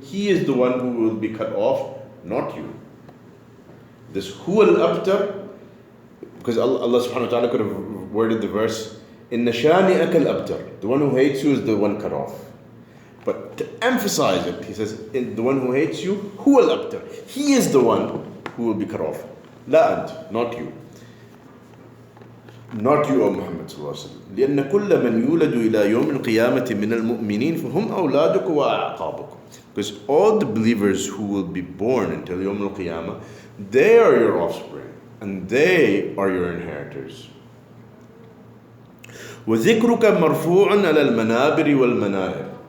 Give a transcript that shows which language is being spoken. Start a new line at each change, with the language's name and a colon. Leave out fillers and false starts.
English: He is the one who will be cut off, not you. This huwa al-abtar, because Allah subhanahu wa ta'ala could have worded the verse,
Arabic: "Inna shani'aka al-abtar."
English: The one who hates you is the one cut off. But to emphasize it, he says, the one who hates you, huwa al-abtar. He is the one who will be cut off. La ant, not you. Not you, O Muhammad sallallahu alaihi wasallam.
Arabic: لأن كل من يولد إلى يوم القيامة من المؤمنين فهم أولادك وأعقابك.
English: Because all the believers who will be born until Yawm al-Qiyamah, they are your offspring and they are your inheritors.
Arabic: وذكرك مرفوع على المنابر والمنائر.